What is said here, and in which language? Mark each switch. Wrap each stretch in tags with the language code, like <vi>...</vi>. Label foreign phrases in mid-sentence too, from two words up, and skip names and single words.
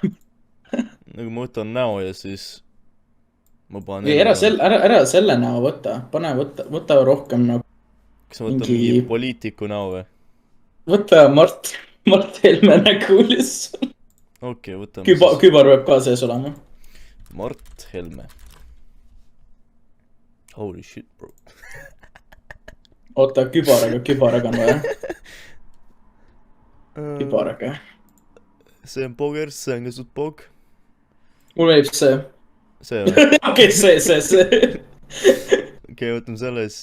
<et>Nagu ma võtan näo ja siis ma panen... Ära selle näo võta. Võta rohkem nagu... Kas ma võtan mingi poliitiku näo või? Võta Mart Helme nägu lihtsalt. Okei, võtame Kübar võib ka sees olema. Mart Helme.</et> <en>Holy shit, bro.</en> <et>Oota, kübaraga on vaja. Kübaraga. See on pogers, see on ka suht pog. Mul meelib see. See või? Okei, see. Okei, võtame selles.</et>